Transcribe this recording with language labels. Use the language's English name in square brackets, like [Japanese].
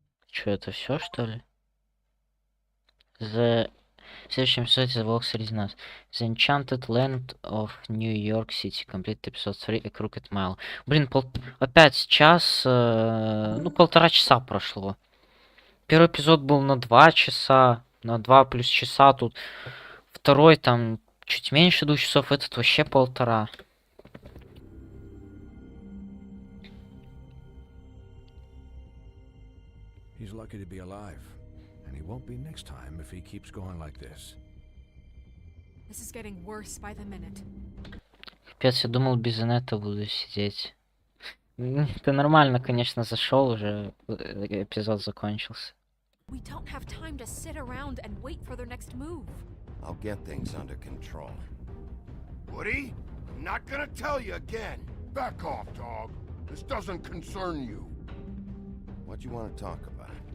[Russian] Что, это все, что ли? В следующем эпизоде Волк среди нас. [English] The Enchanted Land of New York City. Complete episode 3, A Crooked Mile. [Russian] Блин, опять час, ну, 1,5 часа прошло. Первый эпизод был на 2 часа, на 2 плюс часа тут. Второй там чуть меньше 2 часов, этот вообще 1,5. [English] He's lucky to be alive, and he won't be next time if he keeps going like this. This is getting worse by the minute. [Russian] Капец, я думал, без инета буду сидеть. Ты нормально, конечно, зашел уже, эпизод закончился. [English] We don't have time to sit around and wait for their next move. I'll get things under control. Woody, I'm not gonna tell you again. Back off, dog. This doesn't concern you. What do you want to talk about?